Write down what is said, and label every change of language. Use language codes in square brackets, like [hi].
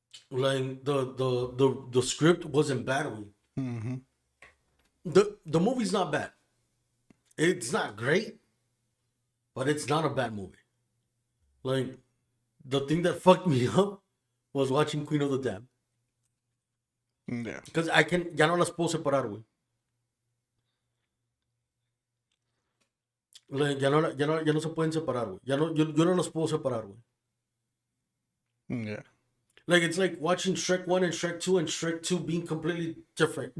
[en] Like the script wasn't bad, güey. Mm-hmm. The movie's not bad. It's not great, but it's not a bad movie. Like, the thing that fucked me up was watching Queen of the Dam. Yeah. [es] Because ya no las puedo separar, güey. Like, ya no se pueden separar, güey. Yo no las puedo separar, güey. [en] Yeah. Like, it's like watching Shrek 1 and Shrek 2 and Shrek 2 being completely different.